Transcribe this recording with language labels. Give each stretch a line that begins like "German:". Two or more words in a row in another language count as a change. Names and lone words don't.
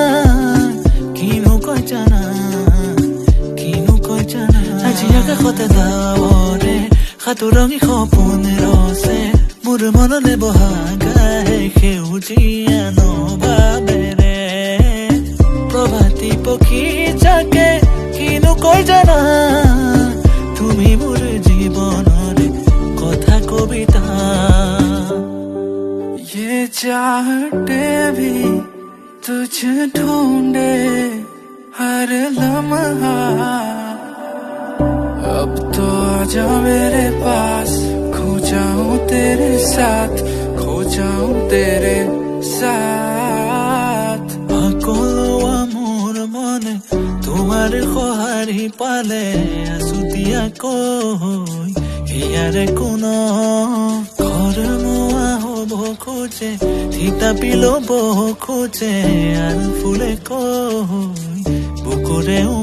Assamese: আজি আকাশতে ডাৱৰে সাতোৰঙি সপোনে ৰচে মোৰ মনলে বহাগাহে সেউজীয়া নভাৱেৰে প্ৰভাতী পক্ষী জাকে কিনো কয় জানা তুমি মোৰ জীৱনৰ কথা কবিতা
Hindi: ये चाहते भी तुझे ढूंढे हर लम्हा अब तो आजा मेरे पास खो जाऊं तेरे साथ खो जाऊं तेरे साथ
Assamese: সকলোৱা মোৰ মনে তোমাৰ সঁহাৰি পালে আছুতীয়াকৈ ইয়াৰে কোন ঘৰ মোৱা হ'ব খোজে থিতাপি ল'ব খোজে আৰু ফুলে কৈ বুকুৰে